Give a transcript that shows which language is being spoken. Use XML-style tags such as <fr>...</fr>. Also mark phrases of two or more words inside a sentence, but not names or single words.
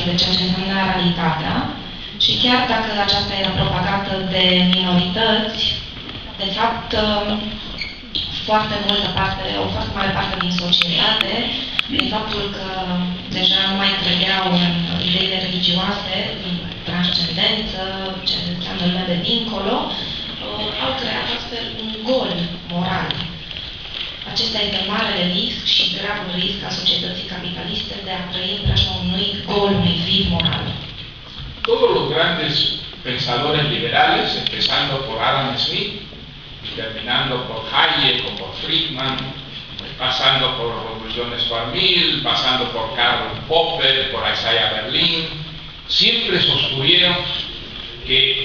<ro>de ceea ce însemna realitatea și chiar dacă aceasta era propagată de minorități, de fapt, o foarte mare parte din societate, din faptul că deja nu mai credeau în ideile religioase, în transcendență, ce înseamnă lumea de dincolo, au creat astfel un gol moral. Acesta este marele risc și gravul risc a societății capitaliste de a trăi în preajma unui gol, unui vid moral.</ro> <es>Todos los grandes pensadores liberales, empezando por Adam Smith, terminando por Hayek o por Friedman, pasando por Revolution Stuart Mill, pasando por Karl Popper, por Isaiah Berlin, siempre sostuvieron que</es>